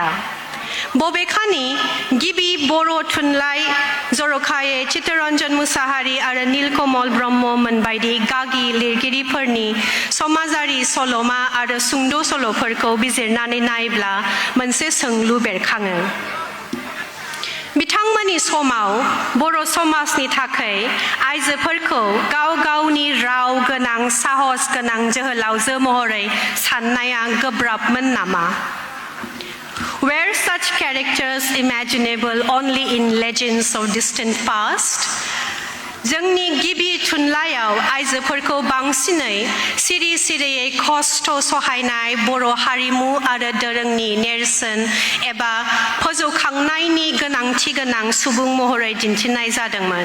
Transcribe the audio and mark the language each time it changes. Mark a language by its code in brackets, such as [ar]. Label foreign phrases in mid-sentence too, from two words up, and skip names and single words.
[brx] बबेखानि गिबि बर' थुनलाइ जर'खायै चित्तरन्जन मुसाहारि आरो नीलकमल ब्रह्ममोन बायदि गागि लिरगिरिफोरनि समाजारि सल'मा आरो सुंद' सल'फोरखौ बिजिरनानै नायब्ला मोनसे सोंलु बेरखाङो। बिथांमोननि समाव बर' समाजनि थाखाय आइजोफोरखौ गाव गावनि राव गोनां साहस गोनां जोहोलावजो महरै साननाया गोब्राबमोन नामा? [en] Were such characters imaginable only in legends of distant past? [brx] जोंनि गिबि थुनलाइयाव आइजोफोरखौ बांसिनै सिरि सिरियै खस्थ' सहायनाय बर' हारिमु आरो दोरोंनि नेरसोन एबा फोजौखांनायनि गोनांथि गोनां सुबुं महरै दिन्थिनाय जादोंमोन।